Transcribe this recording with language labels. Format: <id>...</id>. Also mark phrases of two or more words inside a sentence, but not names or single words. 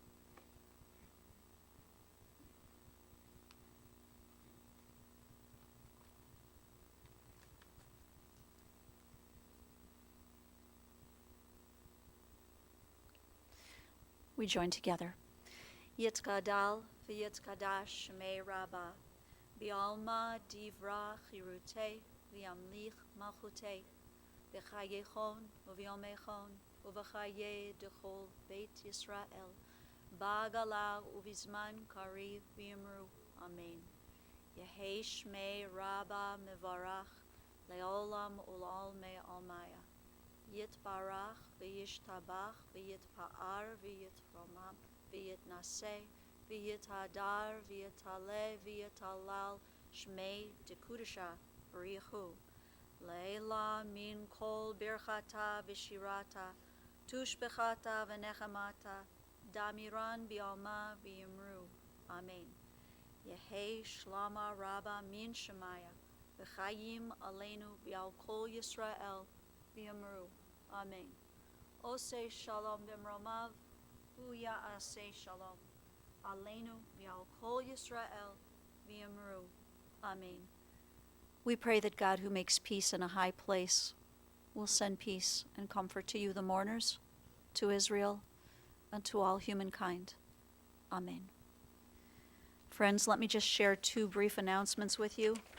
<en>We join together.</en> <arc>יתגדל ויתקדש שמה רבא בעלמא די ברא כרעותה וימליך מלכותה בחייכון וביומיכון ובחיי דכל בית ישראל, בעגלא ובזמן קריב ואמרו. Amen. יהא שמה רבא מברך לעלם ולעלמי עלמיא. יתברך וישתבח ויתפאר ויתרומם ויתנשא ויתהדר ויתעלה ויתהלל שמה דקדשא בריך הוא לעלא מן כל ברכתא ושירתא תשבחתא ונחמתא דאמירן בעלמא ואמרו. Amen. יהא שלמא רבא מן שמיא וחיים עלינו ועל כל ישראל ואמרו. Amen.</arc> <he>עשה שלום במרומיו הוא יעשה שלום. עלינו ועל כל ישראל ואמרו. Amen.</he> <en>We pray that God, who makes peace in a high place, will send peace and comfort to you, the mourners, to Israel, and to all humankind. Amen. Friends, let me just share two brief announcements with you.</en>